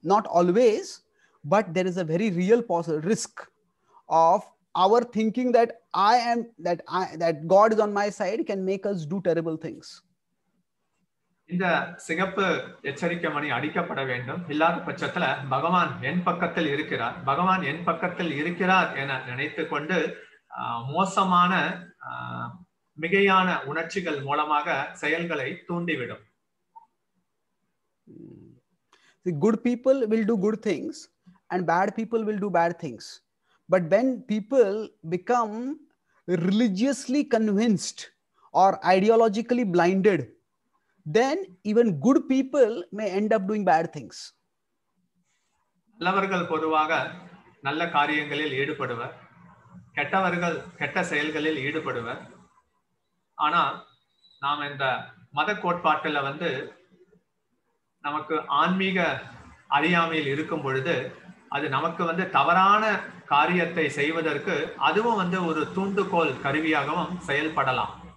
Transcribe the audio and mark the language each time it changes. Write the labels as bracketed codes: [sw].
[en] Not always, but there is a very real risk of our thinking that that God is on my side can make us do terrible things. [ta] இந்த சிகப்பு எச்சரிக்கை மணி அடிக்கப்பட வேண்டும். இல்லாத பட்சத்துல பகவான் என் பக்கத்தில் இருக்கிறார், பகவான் என் பக்கத்தில் இருக்கிறார் என நினைத்து கொண்டு மோசமான மிகையான உணர்ச்சிகள் மூலமாக செயல்களை தூண்டிவிடும். [en] The good people will do good things and bad people will do bad things. But when people become religiously convinced or ideologically blinded, then even good people may end up doing bad things. [ta] நல்லவர்கள் பொதுவாக நல்ல காரியங்களில் ஈடுபடுவர், கெட்டவர்கள் கெட்ட செயல்களில் ஈடுபடுவர். ஆனா நாம் இந்த மத கோட்பாட்டுல வந்து நமக்கு ஆன்மீக அறியாமையில் இருக்கும் பொழுது அது நமக்கு வந்து தவறான காரியத்தை செய்வதற்கு அதுவும் வந்து ஒரு தூண்டுகோல் கருவியாகவும் செயல்படலாம்.